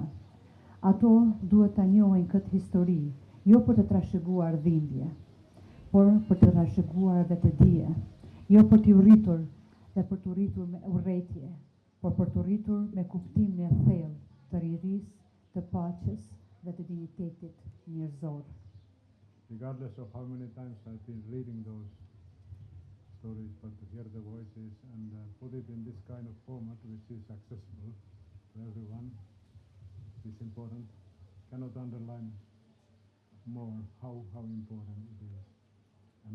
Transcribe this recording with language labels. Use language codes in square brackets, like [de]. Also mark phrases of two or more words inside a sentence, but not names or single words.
[sq] Ato duhet ta njohin këtë histori, jo për të trashëguar dhimbje, por për të trashëguar vetëdije, jo për të rritur dhe për të rritur me urrëtie, por për të rritur me kuptimin e thellë të ririsë, të paqes dhe të dinjitetit njerëzor. [en] Regardless of how many times I've been reading those stories, but to hear the voices and put it in this kind of format, which is accessible to everyone, is important. Cannot underline more how important it is.